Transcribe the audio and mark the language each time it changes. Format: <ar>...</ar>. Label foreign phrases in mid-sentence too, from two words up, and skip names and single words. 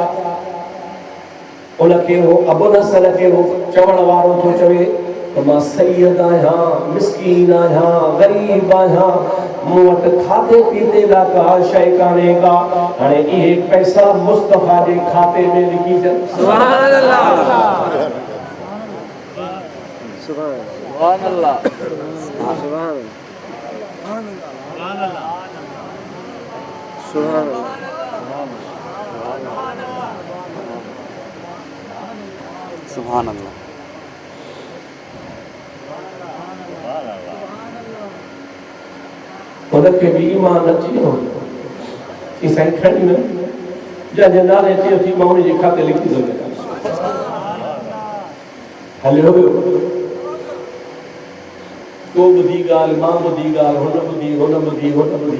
<sd>उनखे हो अबुल हसन खे हो चवण वारो थो चवे त मां सैयद आहियां, मिस्कीन आहियां, ग़रीब आहियां, मूं वटि खाधे पीते लाइ का शइ कान्हे का, हाणे इहे पैसा मुस्तफ़ा जे खाते में लिखी छॾ।</sd> <ar>سبحان الله سبحان الله سبحان سبحان سبحان الله.</ar> <sd>उनखे भी ईमान अची वियो कि साईं खणी न जंहिंजे नाले चयो थी मां उनजे खाते लिखी थो ॾियां। हलियो वियो, तो ॿुधी ॻाल्हि, मां ॿुधी ॻाल्हि, हुन ॿुधी, हुन ॿुधी, हुन ॿुधी।</sd>